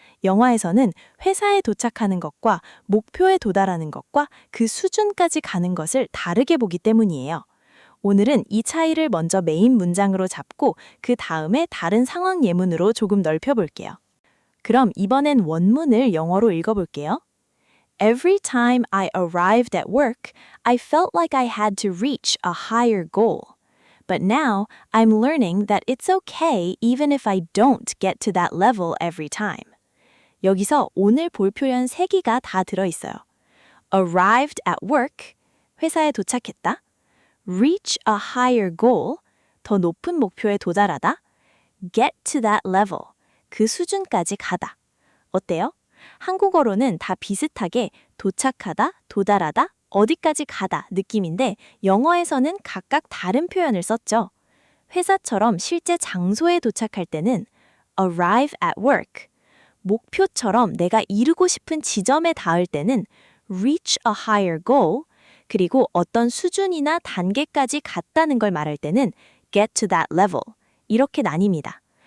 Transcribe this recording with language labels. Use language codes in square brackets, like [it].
[ko] 영화에서는 회사에 도착하는 것과 목표에 도달하는 것과 그 수준까지 가는 것을 다르게 보기 때문이에요. 오늘은 이 차이를 먼저 메인 문장으로 잡고 그 다음에 다른 상황 예문으로 조금 넓혀볼게요. 그럼 이번엔 원문을 영어로 읽어볼게요. [en] Every time I arrived at work, I felt like I had to reach a higher goal. But now I'm learning that it's okay even if I don't get to that level every time. [ko] 여기서 오늘 볼 표현 3개가 다 들어있어요. [en] arrived at work, [ko] 회사에 도착했다. [en] reach a higher goal, [ko] 더 높은 목표에 도달하다. [en] get to that level, [ko] 그 수준까지 가다. 어때요? 한국어로는 다 비슷하게 도착하다, 도달하다, 어디까지 가다 느낌인데 영어에서는 각각 다른 표현을 썼죠. 회사처럼 실제 장소에 도착할 때는 [en] arrive at work, [ko] 목표처럼 내가 이루고 싶은 지점에 닿을 때는 [en] reach a higher goal, [ko] 그리고 어떤 수준이나 단계까지 갔다는 걸 말할 때는 [en] get to that level, [ko] 이렇게 나뉩니다.